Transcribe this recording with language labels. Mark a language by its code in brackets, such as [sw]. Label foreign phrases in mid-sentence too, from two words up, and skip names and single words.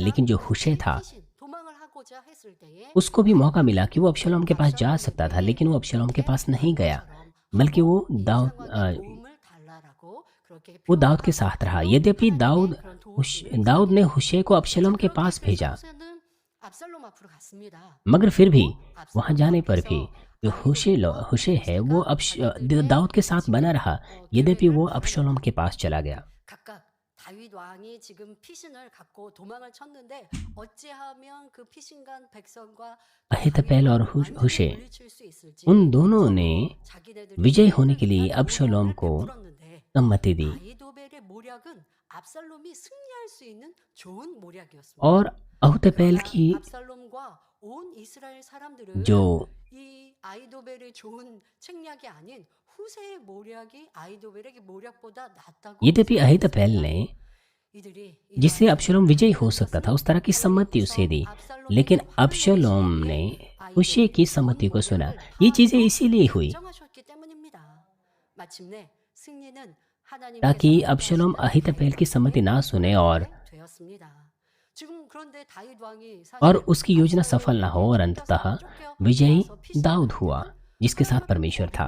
[hi] लेकिन जो हुशै था उसको भी मौका मिला कि वो अबशालोम के पास जा सकता था, लेकिन वो अबशालोम के पास नहीं गया, बल्कि वो दाऊद के साथ रहा। यद्यपि दाऊद ने हुशै को अबशालोम के पास भेजा, मगर फिर भी वहां जाने पर भी जो हुशै है वो दाऊद के साथ बना रहा, यद्यपि वो अबशालोम के पास चला गया। [ko] 다윗 왕이 지금 피신을 갖고 도망을 쳤는데 어찌하면 그 피신간 백성과 [hi] अहीतोपेल और हुशै, उन दोनों ने विजय होने के लिए अबशालोम को सम्मति दी [ko] 아히도벨의 모략은 압살롬이 승리할 수 있는 좋은 모략이었습니다. [hi] और अहीतोपेल की [ko] 압살롬과 온 이스라엘 사람들은 [hi] जो [ko] 이 아히도벨의 좋은 책략이 아닌 후세의 모략이 아히도벨의 모략보다 낫다고. [hi] यद्यपि अहीतोपेल ने जिससे अबशालोम विजयी हो सकता था उस तरह की सम्मति उसे दी, लेकिन अबशालोम ने हुशै की सम्मति को सुना। ये चीजें इसीलिए हुई ताकि अबशालोम अहीतोपेल की सम्मति ना सुने और उसकी योजना सफल ना हो, और अंततः विजयी दाऊद हुआ जिसके साथ परमेश्वर था।